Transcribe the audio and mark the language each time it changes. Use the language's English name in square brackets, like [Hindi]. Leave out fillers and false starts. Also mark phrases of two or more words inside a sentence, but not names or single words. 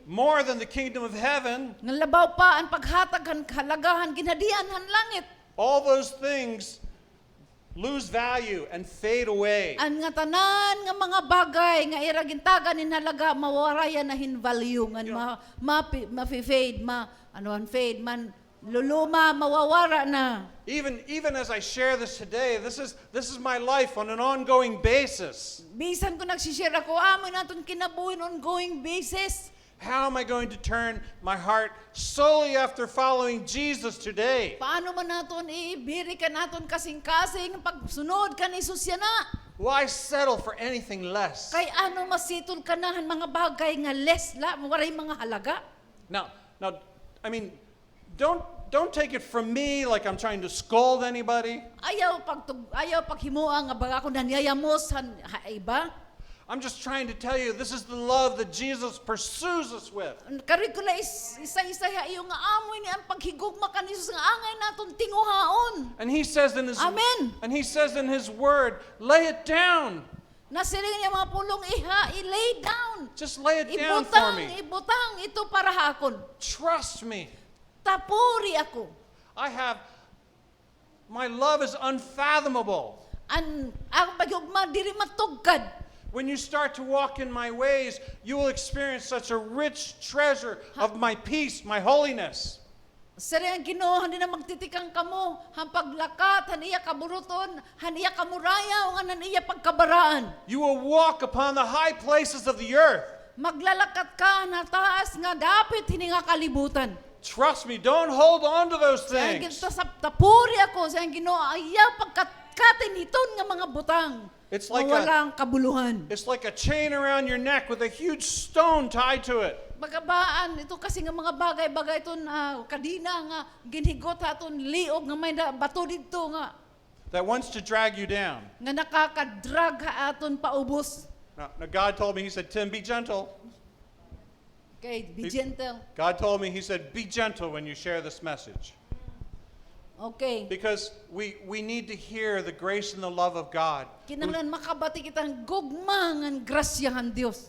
[English] More than the kingdom of heaven. [Waray] Nga labaw pa ang paghatag han halagahan ginhadian han langit. [English] All those things lose value and fade away. [Waray] Ang nga tanan nga mga bagay nga ira gintagan hinhalaga mawarayan na hin value ngan ma-fade fade man luluma mawawara na. [English] Even as I share this today, this is my life on an ongoing basis. [Waray] Bisan ko nagsishare ako amo naton kinabuhi [English] on ongoing basis. How am I going to turn my heart solely after following Jesus today? [Waray] Paano man naton ibiri ka naton kasing-kasing pagsunod ka ni Jesus yan na? [English] Why settle for anything less? [Waray] Kay ano masitol ka na han mga bagay nga less la waray mga halaga. [English] Now, I mean, don't take it from me like I'm trying to scold anybody. [Waray] Ayaw paghimuang nga baga ko nanyayamos han iba. [English] I'm just trying to tell you this is the love that Jesus pursues us with. [Waray] Karikula isa-isa iyo nga amoy ni ang paghigugma kan Jesus nga angay naton tinguhaon. [English] And he says in his Amen. And he says in his word, lay it down. [Waray] Nasiling niya mga pulong i-lay down. [English] Just lay it down for me. [Waray] Ibutang ito para hakon. [English] Trust me. [Waray] Tapuri ako. [English] my love is unfathomable. [Waray] Ang pagugma diri matugkad. [English] When you start to walk in my ways, you will experience such a rich treasure of my peace, my holiness. [Waray] Sari ang Ginoo hindi na magtitikang kamo, han paglakat, han iya kaburuton, han iya kamurayaw, han iya pagkabaraan. [English] You will walk upon the high places of the earth. [Waray] Maglalakat ka na taas nga dapit hini nga kalibutan. [English] Trust me, don't hold on to those [Waray] Sa [English] things. [Waray] tapuri ako sa Ginoo iya pagkatiniton nga mga butang. [English] It's like [Filipino] walang kabuluhan. [English] It's like a chain around your neck with a huge stone tied to it. [Waray] Bagabaan, ito kasi nga mga bagay-bagay ito na kadina nga ginhigot aton liog nga may bato dito nga [English] That wants to drag you down. [Waray] nga nakakadrag ha aton paubos. [English] Now God told me, He said, Tim, be gentle. Okay, be gentle. God told me, He said, be gentle when you share this message. Okay. Because we need to hear the grace and the love of God. [Waray] Kinahanglan makabati kitang gugma ngan grasyahan Dios.